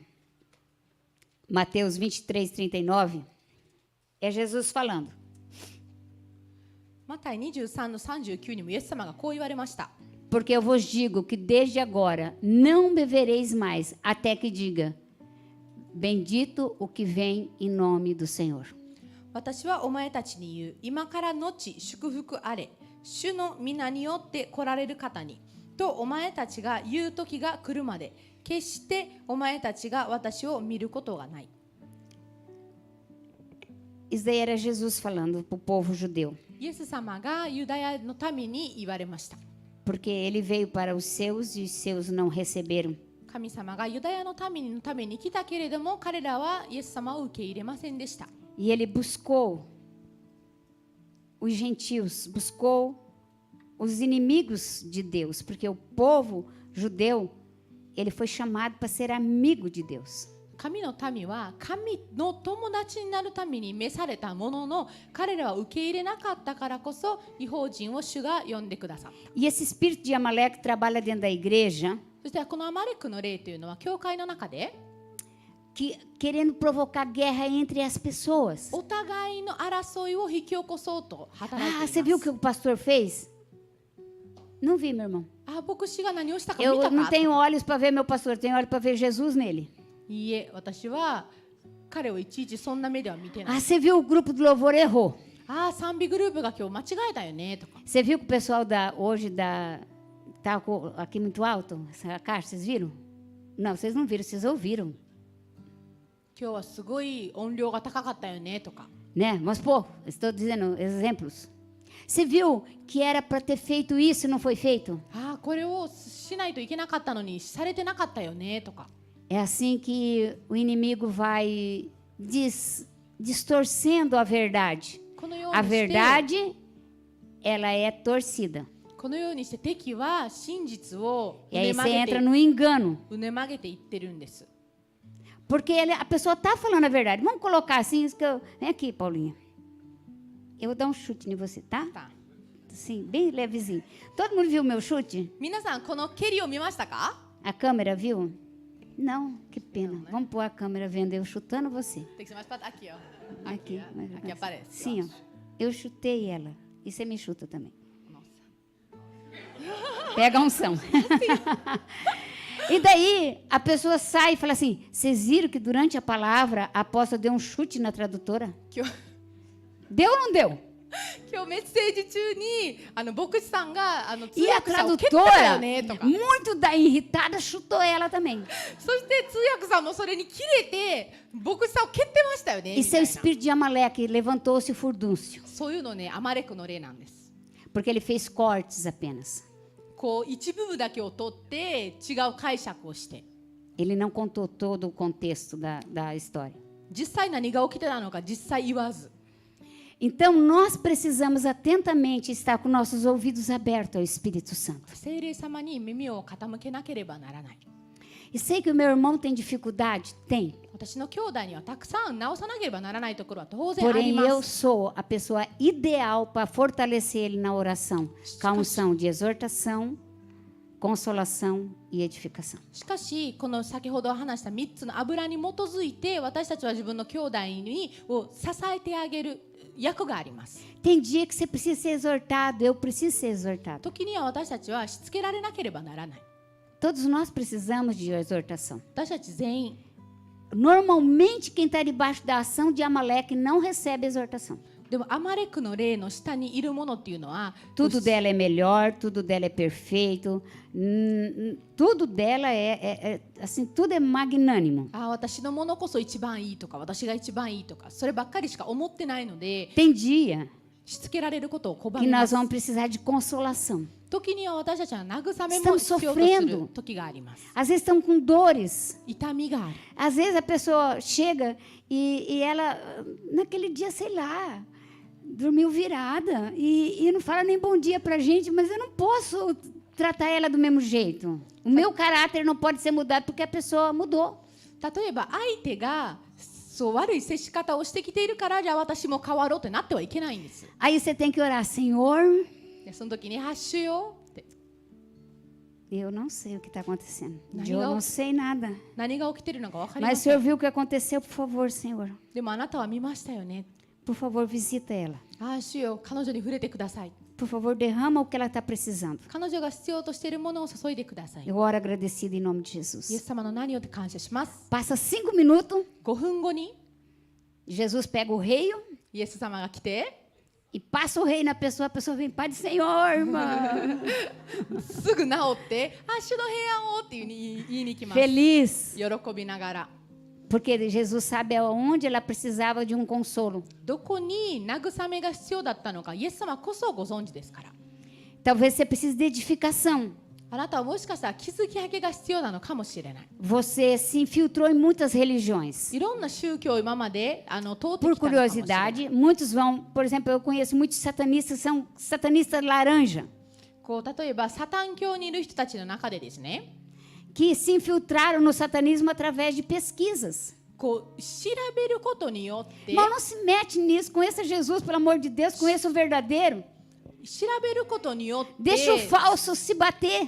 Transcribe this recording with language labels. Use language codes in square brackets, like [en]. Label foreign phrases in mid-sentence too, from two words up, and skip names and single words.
[pt] Mateus 23, 39. É Jesus falando. [ja] マタイ23の39にもイエス様がこう言われました。 [pt] Porque eu vos digo que desde agora não bebereis mais, até que diga, bendito o que vem em nome do Senhor. [ja] 私はお前たちに言う、今からのち祝福あれ、主の皆によって来られる方に、とお前たちが言う時が来るまで、決してお前たちが私を見ることがない。 [pt] Isso daí era Jesus falando para o povo judeu. [ja] イエス様がユダヤの民に言われました。 [pt] Porque ele veio para os seus e os seus não receberam. [ja] 神様がユダヤの民のために来たけれども、彼らはイエス様を受け入れませんでした。 [pt] E ele buscou os gentios, buscou os inimigos de Deus, porque o povo judeu, ele foi chamado para ser amigo de Deus. [ja] 神の民は神の友達になるために召されたものの、彼らは受け入れなかったからこそ異邦人を主が呼んでくださった。 [pt] E esse espírito de Amaleque trabalha dentro da igreja, [ja] そしてこのアマレクの霊というのは教会の中で [pt] querendo provocar guerra entre as pessoas. [ja] お互いの争いを引き起こそうと働い Ah, て [pt] você [ja] い [pt] viu o [ja] ま [pt] que [ja] す。 [pt] o pastor fez? Não vi, meu irmão. [ja] 牧師が何をしたか見 [pt] Eu [ja] た [pt] não [ja] か。 [pt] tenho olhos para ver meu pastor, eu tenho olhos para ver Jesus nele. [ja] いいえ、私は彼をいちいちそんな目では見てない。 [pt] Ah, você viu o grupo do louvor errou. 賛美グループが今日間違えたよねとか。 Você viu que o pessoal hoje tá aqui muito alto, essa caixa, vocês viram? Não, vocês não viram, vocês ouviram, [ja] 今日はすごい音量が高かったよねとか。 [pt] né? Mas pô, estou dizendo exemplos. Você viu que era para ter feito isso e não foi feito? [ja] これをしないといけなかったのにされてなかったよねとか。 [pt] É assim que o inimigo vai distorcendo a verdade. [ja] このよう [pt] A [ja] にして [pt] verdade, ela é torcida. [ja] このようにして敵は真実を [pt] E [ja] う [pt] aí [ja] ね [pt] você [ja] まげ [pt] entra [ja] て [pt] no engano. [ja] いってるんです。 [pt] Porque a pessoa está falando a verdade. Vamos colocar assim, isso que vem aqui, Paulinha. Eu vou dar um chute em você, tá? [ja] た [pt] Sim, bem levezinho. Todo mundo viu o meu chute? [ja] 皆さんこの蹴りを見ましたか？ [pt] A câmera viu? Não, que pena. Vamos pôr a câmera vendo eu chutando você. Tem que ser mais para aqui, ó. Aqui. Aqui aparece. Sim, ó. Eu chutei ela. E você me chuta também. Nossa. Pega a unção. E daí a pessoa sai e fala assim: vocês viram que durante a palavra a apóstola deu um chute na tradutora? [ja] 今日 [pt] Deu ou não deu? [ja] 今日メッセージ中に牧師さんが通 [pt] E a [ja] 訳者を蹴ったよ [pt] tradutora, [ja] ねとか。 [pt] muito irritada, chutou ela também. [ja] そして通訳さんもそれに切れて牧師さんを蹴ってましたよね [pt] E [ja] み [pt] seu [ja] たいな。 [pt] espírito de Amaleque levantou-se furdúncio, [ja] そういうのね、アマレクの例なんです。 [pt] porque ele fez cortes apenas. [ja] こう一部分だけを取って違う解釈をして、 [pt] Ele não contou todo o contexto da história. [ja] 実際何が起きてたのか実際言わず。 [pt] Então, nós precisamos atentamente estar com nossos ouvidos abertos ao Espírito Santo. [ja] 聖霊様に耳を傾けなければならない。 [pt] E sei que o meu irmão tem dificuldade? Tem. [ja] 私の兄弟にはたくさん直さなければならないところは当然あり [pt] Porém, [ja] ま [pt] eu [ja] す。 [pt] sou a pessoa ideal para fortalecer ele na oração, com a unção de exortação, consolação e edificação. [ja] しかしこの先ほど話した3つの油に基づいて私たちは自分の兄弟を支えてあげる役があります。 [pt] Tem dia que você precisa ser exortado, eu preciso ser exortado. [ja] 時には私たちはしつけられなければならない。 [pt] Todos nós precisamos de exortação. [ja] 私たち全員 [pt] Normalmente, quem está debaixo da ação de Amaleque não recebe exortação. [ja] でもアマレクの霊の下にいるものっていうのは [pt] Tudo dela é melhor, tudo dela é perfeito, tudo dela assim, tudo é magnânimo. [ja] 私のものこそ一番いいとか私が一番いいとかそればっかりしか思ってないので [pt] Tem dia [ja] しつけられることを拒 [pt] que [ja] みま [pt] nós [ja] す。 [pt] vamos precisar de consolação. [ja] 時には私たちは慰めも必要とする時があります。 [pt] Às vezes estão com dores. [ja] 痛みがある。 [pt] Às vezes a pessoa chega e ela, naquele dia, sei lá, dormiu virada e não fala nem bom dia pra gente, mas eu não posso tratar ela do mesmo jeito. O meu caráter não pode ser mudado porque a pessoa mudou. [ja] 例えば相手がそう悪い接し方をしてきているからじゃあ私も変わろうってなってはいけないんです。 [pt] Aí você tem que orar: Senhor, [ja] でその時に発主よって [pt] eu não sei o que está acontecendo. Não, Eu não. não sei nada. [ja] 何が起きてるのか分かりま [pt] Mas o [ja] せ [pt] Senhor [ja] ん。 [pt] viu o que aconteceu, por favor, Senhor. [ja] でもあなたは見ましたよね。 [pt] Por favor, visita ela. [ja] 主よ彼女に触れてください。 [pt] Por favor, derrama o que ela está precisando. [ja] 彼女が必要としているものを注いでください。 [pt] Eu oro agradecida em nome de [ja] イエス [pt] Jesus. [ja] 様の名によって感謝します。 [pt] Passa 5 minutos, [ja] 5 分後に [pt] Jesus pega o rei [ja] イエス様が来て [pt] e passa o rei na pessoa, a pessoa vem: Pai do Senhor, irmã. [ja] すぐ治って主の平安をっていう風に言いに来ます。 [pt] Feliz. [ja] 喜びながら [pt] Porque Jesus sabe aonde ela precisava de um consolo. [ja] どこに慰めが必要だったのかイエス様こそご存知ですから。 [pt] Talvez você precise de edificação. [ja] あなたはもしかしたら築き上げが必要なのかもしれない。 [pt] Você se infiltrou em muitas religiões. [ja] いろんな宗教を今まで通って [pt] Por [ja] きたのかもしれない。 [pt] curiosidade, muitos vão, por exemplo, eu conheço muitos satanistas, são satanistas laranja, [ja] こう例えばサタン教にいる人たちの中でですね、 [pt] que se infiltraram no satanismo através de pesquisas. [ja] こう調べることによって、 [pt] Irmão, não se mete nisso, conheça Jesus, pelo amor de Deus, conheça o verdadeiro. [ja] 調べることによって [pt] Deixa o falso se bater.